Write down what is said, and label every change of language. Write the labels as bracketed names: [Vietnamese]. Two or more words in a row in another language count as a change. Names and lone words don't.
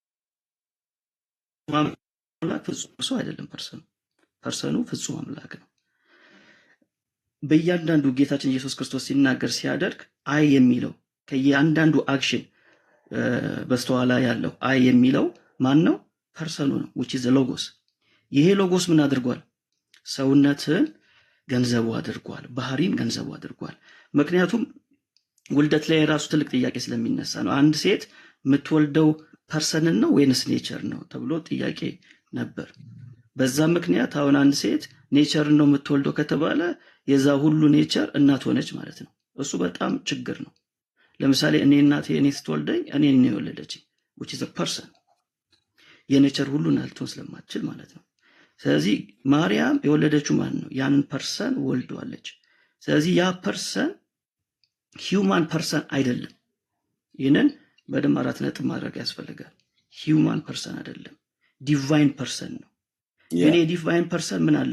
[Amharic] አምላክ ፍጹም ሰው አይደለም። ፐርሰኑ ፍጹም አምላክ ነው። በእያንዳንዱ ጌታችን ኢየሱስ ክርስቶስ ሲናገር ሲያደርግ አይ የሚለው ከእያንዳንዱ አክሽን በስተኋላ ያለው አይ የሚለው ማን ነው? ፐርሰኑ ነው፣ [English] which is the logos። [Amharic] ይሄ ሎጎስ ምን አድርጓል? ሰውነትን ገንዘቡ አድርጓል፣ ባህሪን ገንዘቡ አድርጓል። ምክንያቱም ውልደት ላይ ራሱ ትልቅ ጥያቄ ስለሚነሳ ነው። አንድ ሴት የምትወልደው ፐርሰንን ነው ወይንስ ኔቸር ነው ተብሎ ጥያቄ ነበር። በዛ ምክንያት አሁን አንድ ሴት ኔቸርን ነው የምትወልደው ከተባለ የዛ ሁሉ ኔቸር እናት ሆነች ማለት ነው። እሱ በጣም ችግር ነው። ለምሳሌ እናቴ ስትወልደኝ እኔን ነው የወለደችኝ፣ [English] which is a person። [Amharic] የኔቸር ሁሉ ናልቶን ስለማትችል ማለት ነው። ስለዚህ ማርያም የወለደችው ማን ነው? ያንን ፐርሰን ወልዷለች። ስለዚህ ያ ፐርሰን [English] human person [Amharic] አይደለም። ይህንን በደም 4 ነጥብ ማድረግ ያስፈልጋል። [English] human person [Amharic] አይደለም፣ [English] divine person [Amharic] ነው። የኔ [English] divine person [Amharic] ምን አለው?